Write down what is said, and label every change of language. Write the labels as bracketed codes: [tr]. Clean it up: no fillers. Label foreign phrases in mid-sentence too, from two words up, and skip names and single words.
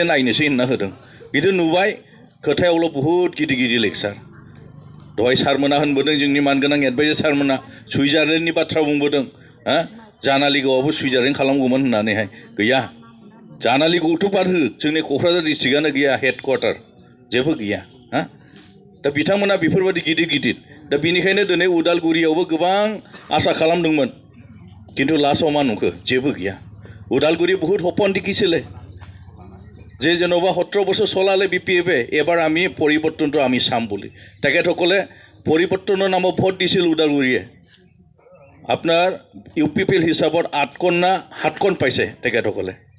[brx] नायनोसै होनना होदों बिदि नुबाय खोथायावल' बहुद गिदिर गिदिर लेक्सार दहाय सारमोना होनबोदों जोंनि मानगोनां एडभाइजार सारमोना सुइजारलेण्डनि बाथ्रा बुंबोदों जानालिगौआवबो सुइजारलेण्ड खालामगौमोन होननानैहाय गैया जानालिगौथ' बाद हो जोंनि क'क्राझार डिस्ट्रिक्टआनो गैया हेडक्वार्टार जेबो गैया दा बिथांमोना बेफोरबायदि गिदिर गिदिर दा बिनिखायनो दिनै उदालगुरियावबो गोबां आसा खालामदोंमोन किन्तु लास्टआव मा नुखो जेबो गैया उदालगुरि बहुत [as] সপন দেখিছিলে যে যেনবা 17 বছৰ চলালে বিপিএফে এবাৰ আমি পৰিৱৰ্তনটো আমি চাম বুলি তেখেতসকলে পৰিৱৰ্তনৰ নামত ভোট দিছিল উদালগুৰিয়ে আপোনাৰ ইউপিপিএল হিচাপত 8 কণ না 7 কণ পাইছে তেখেতসকলে